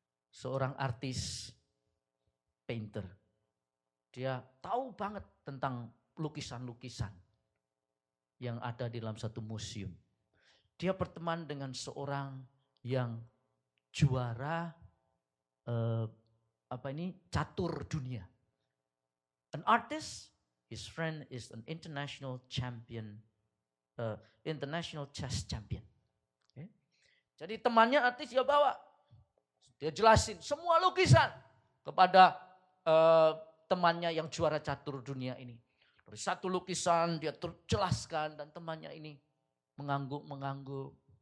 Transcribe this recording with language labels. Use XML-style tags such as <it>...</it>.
<id>Seorang artis painter. Dia tahu banget tentang lukisan-lukisan yang ada di dalam satu museum. Dia berteman dengan seorang yang juara catur dunia.</id> <en>An artist, his friend is an international champion, international chess champion. Okay.</en> <id>Jadi temannya artis dia bawa, dia jelasin semua lukisan kepada temannya yang juara catur dunia ini. Dari satu lukisan dia terjelaskan dan temannya ini mengangguk.</id>